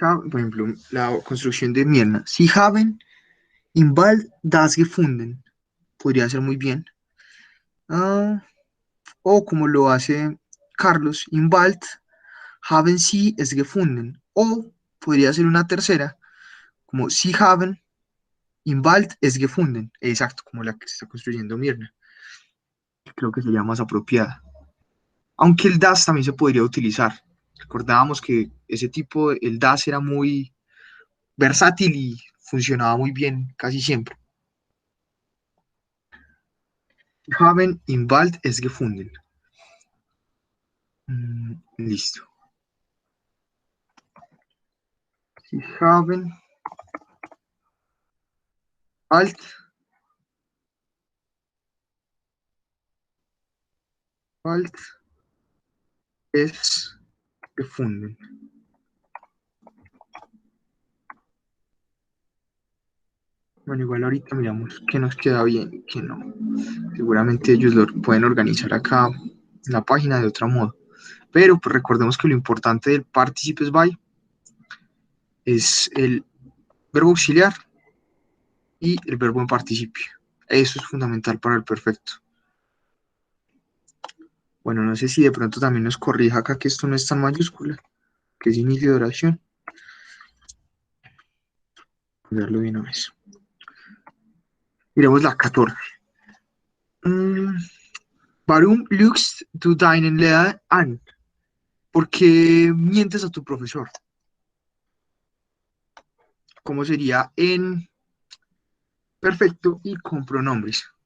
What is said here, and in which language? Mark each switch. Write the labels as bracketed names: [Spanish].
[Spanish] Por ejemplo, la construcción de Mierna. [German] Sie haben im Wald das gefunden. [Spanish] Podría ser muy bien. Ah, o como lo hace Carlos, [German] im Wald haben Sie es gefunden. [Spanish] O podría ser una tercera, como [German] Sie haben im Wald es gefunden. [Spanish] Exacto, como la que se está construyendo Mierna. Creo que sería más apropiada. Aunque el das también se podría utilizar. Recordábamos que ese tipo, el das era muy versátil y funcionaba muy bien casi siempre. [German] Haben im Wald es gefunden. [Spanish] Listo. [German] Sie haben Wald Wald es gefunden. [Spanish] Bueno, igual ahorita miramos qué nos queda bien y qué no. Seguramente ellos lo pueden organizar acá en la página de otro modo. Pero pues recordemos que lo importante del participes by es el verbo auxiliar y el verbo en participio. Eso es fundamental para el perfecto. Bueno, no sé si de pronto también nos corrija acá que esto no es tan mayúscula, que es inicio de oración. Verlo de una vez. Miremos la 14. [German] Warum lügst du deinen Lehrer an? [Spanish] ¿Por qué mientes a tu profesor? ¿Cómo sería en perfecto y con pronombres?